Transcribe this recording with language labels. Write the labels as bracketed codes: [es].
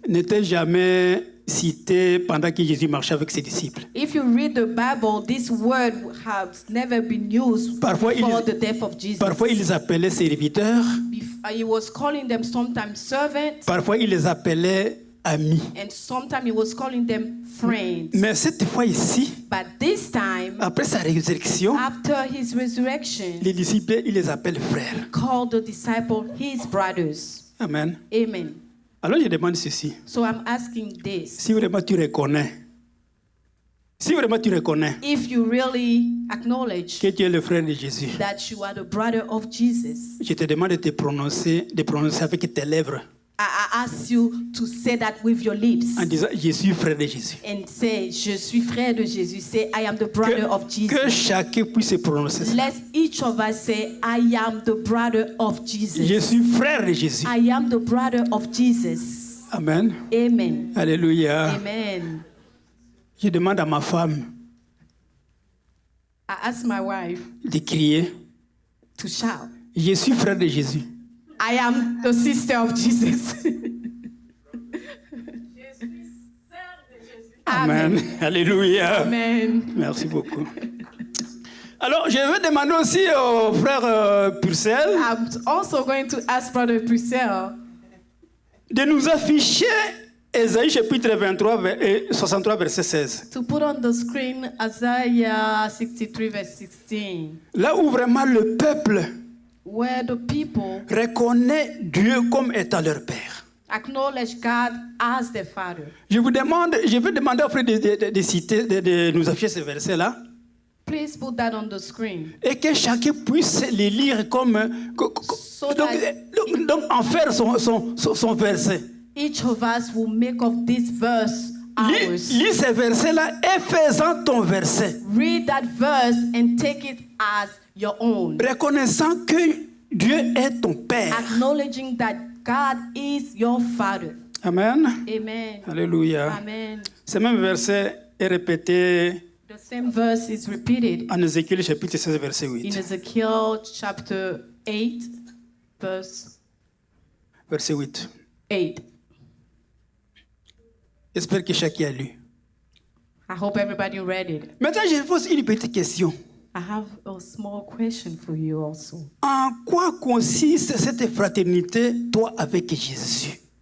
[fr] n'était jamais citée pendant que Jésus marchait avec ses disciples. [en] if you read the Bible, this word has never been used [fr] Parfois, [en] before the death of Jesus. [fr] Parfois, il les appelait serviteurs. [en] He was calling them sometimes servants, [fr] Parfois, il les appelait amis. [en] and sometimes he was calling them friends. [fr] Mais cette fois ici, [en] But this time, [fr] après sa résurrection, [en] after his resurrection, [fr] les disciples, il les appelle frères. [en] he called the disciples his brothers. [fr] Amen. [en] Amen. [fr] Alors, je demande ceci. [en] So I'm asking this. [fr] Si vraiment tu reconnais, [en] If you really acknowledge [fr] que tu es le frère de Jésus, [en] that you are the brother of Jesus, [fr] je te demande de prononcer avec tes lèvres [en] I ask you to say that with your lips [fr] en disant je suis frère de Jésus. [en] and say, [fr] je suis frère de Jésus. [en] Say, I am the brother of [fr] Que [en] Jesus. [fr] chacun puisse prononcer ça. [en] Let each of us say, I am the brother of Jesus. [fr] Je suis frère de Jésus. [en] I am the brother of Jesus. [fr] Amen. [en] Amen. [fr] Alléluia. [en] Amen. [fr] Je demande à ma femme [en] I ask my wife [fr] de crier [en] to shout, [fr] je suis frère de Jésus. [en] I am the sister of Jesus. [fr] Amen. Alléluia. [en] Amen. [fr] Merci beaucoup. Alors, je vais demander aussi au frère Purcell [en] I'm also going to ask Brother Purcell [fr] de nous afficher Ésaïe chapitre 23, 63, verset 16. [en] To put on the screen Isaiah 63 verse 16, [fr] Là où vraiment le peuple [en] where the people [fr] reconnaît Dieu comme étant leur Père. [en] acknowledge God as their Father. [fr] Je vais demander au frère de citer, de nous afficher ce verset-là. [en] Please put that on the screen. [fr] Et que chacun puisse les lire comme. Donc en faire son verset. [en] Each of us will make of this verse ours. [fr] Lis ce verset-là et fais-en ton verset. [en] Read that verse and take it as your own. [fr] Reconnaissant que Dieu est ton Père. [en] Acknowledging that God is your Father. [fr] Amen. [en] Amen. [fr] Alléluia. [en] Amen. [fr] Ce même verset est répété [en] The same verse is repeated [fr] en Ézéchiel chapitre 16, verset 8. [en] in Ezekiel chapter 8, verse [fr] Verset 8. [en] 8. [fr] J'espère que chacun a lu. [en] I hope everybody read it. [fr] Maintenant, je pose une petite question. [en] I have a small question for you also. [fr] En quoi consiste cette fraternité, toi, avec Jésus?